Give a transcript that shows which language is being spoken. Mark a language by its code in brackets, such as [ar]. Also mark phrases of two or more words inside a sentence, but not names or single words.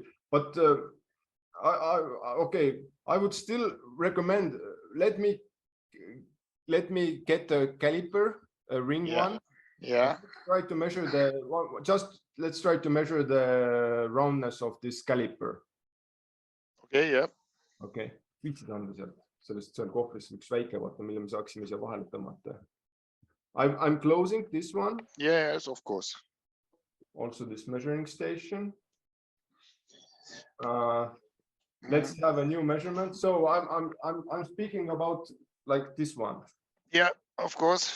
[en] But okay, I would still recommend, let me get a caliper, a ring one. Yeah. Try to measure let's try to measure the roundness of this caliper. Okay, yeah. [et] Okay, viitsid anda sellest seal kohvris üks väike, vaata, mille me saaksime siia vahele tõmmata. [en] I'm closing this one. Yes, of course. Also this measuring station. Let's have a new measurement. So I'm speaking about like this one. Yeah, of course.